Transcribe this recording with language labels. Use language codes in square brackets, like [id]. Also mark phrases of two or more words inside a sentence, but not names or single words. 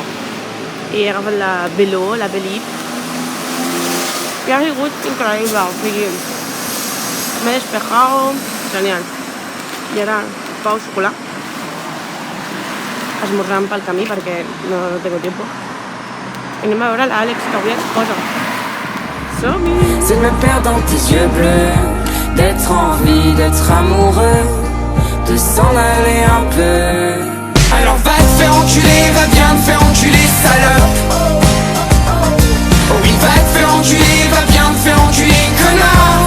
[ca] I he agafat la Velo, la Velip, i ha sigut increïble, o sigui, m'he despejado, genial. I ara pau xocolat, esmorzant pel camí perquè [es] no tengo tiempo. [ca] I anem a veure l'Àlex, que avui exposa. Som-hi! [fr] C'est de me perdre dans tes yeux bleus, d'être en vie, d'être amoureux, de s'en aller un peu. Alors va te faire enculer, va bien te faire enculer, salope. Oh oui, va te faire enculer, va bien te faire enculer, connard.